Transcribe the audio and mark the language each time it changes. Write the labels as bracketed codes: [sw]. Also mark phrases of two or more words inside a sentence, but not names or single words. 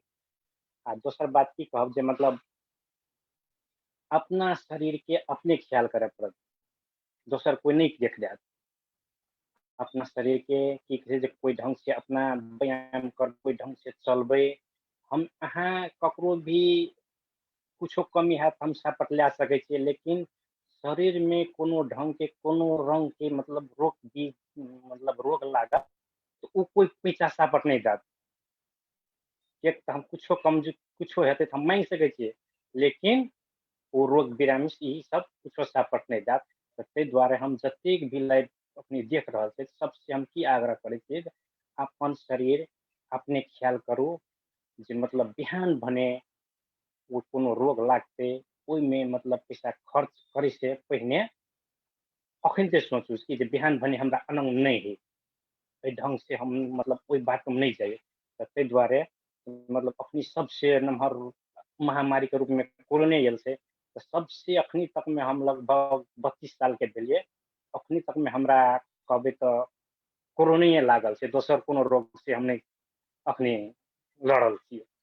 [mai] आ दोसर बात की कहब जे मतलब अपना शरीर के अपने ख्याल करे पड़त, दोसर कोई नहीं देख देत। अपना शरीर के की कहै छै कोई ढंग से अपना व्यायाम कर, कोई ढंग से चलबै, हम अहाँ ककरो भी कुछो कमी हैत हम सापट ला सकै छियै, लेकिन शरीर में कोनो ढंग के कोनो रंग के मतलब रोग भी मतलब रोग लागत तो उ कोई पैंचा सापट नहीं देत। किएक तऽ हम कुछो हेतै तऽ हम मांगि सकै छियै, लेकिन ओ रोग बिरामी ई सब कुछो सापट नहीं देत। तऽ ताहि दुआरे हम जतेक भी लाइव अपने देख रहल छै, सबसे हम की आग्रह करै छियै जे अपन शरीर अपने ख्याल करू, जे मतलब बिहान भने ओ कोनो रोग लागतै ओहिमे मतलब पैसा खर्च करे से पहिने अखनते सोचू कि जे बिहान भने हमरा अनंग नहीं है, एहि ढंग से हम मतलब ओहि बात में नहीं जाइए। तऽ ताहि दुआरे मतलब अपनी सबसे नमहर महामारी के रूप में कोरोने आयल छै, तऽ सबसे अखनी तक में हम लगभग 32 साल के भेलिए, अखनी तक में हमरा कहबै तऽ कोरोने लागल छै, दोसर कोनो रोग से हम नहीं अखनी लड़ल छियै।